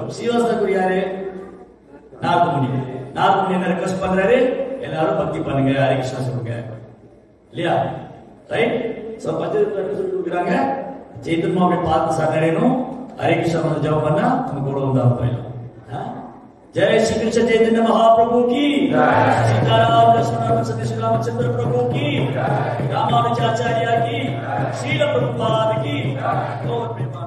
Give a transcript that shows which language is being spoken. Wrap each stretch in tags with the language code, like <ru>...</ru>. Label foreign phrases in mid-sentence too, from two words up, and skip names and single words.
<ta>ஸ்ரீவாஸ் தாக்கூர் யாரு? நாகமுனி. நாகமுனி என்ன ரெக்வெஸ்ட் பண்றாரு? எல்லாரும் பக்தி பண்ணுங்க, ஹரே கிருஷ்ணா சொல்லுங்க இல்லையா? ரைட். சோ பக்தி சொல்லி கொடுக்குறாங்க. சைத்தன்யாவை பார்த்து சரணடையணும், ஹரே கிருஷ்ணா ஜபம் பண்ணா நம்ம கூட வந்தா போயிடலாம்.</ta> <hi>जय श्री कृष्ण चैतन्य महाप्रभु की जय, सीताराम लक्ष्मण सतीश रामचंद्र प्रभु की, रामानुजाचार्य की, श्रील प्रभुपाद की।</hi>